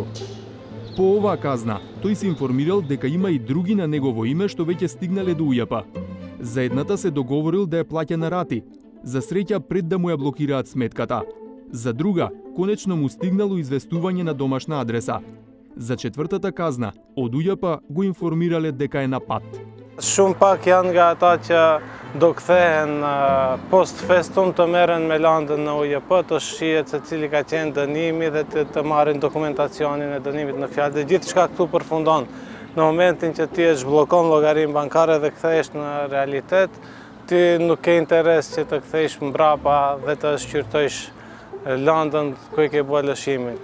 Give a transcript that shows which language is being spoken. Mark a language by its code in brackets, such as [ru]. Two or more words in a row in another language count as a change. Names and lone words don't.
[mk] По оваа казна, тој се информирал дека има и други на негово име што веќе стигнале до УЈП. За едната се договорил да ја плаќа на рати, за среќа пред да му ја блокираат сметката. За друга, конечно му стигнало известување на домашна адреса. За четвртата казна, од УЈП го информирале дека е на пат. [sq] Shumë pak janë nga ata që do kthehen post festum të merren me landën në УЈП, të shihet se cili ka qenë dënimi dhe të marrin dokumentacionin e dënimit në fjalë. Dhe gjithçka këtu përfundon. Në momentin që ti e zhbllokon llogarinë bankare dhe kthehesh në realitet, ti nuk ke interes që të kthesh mbrapa dhe të shqyrtojsh landën ku e ke bërë lëshimin.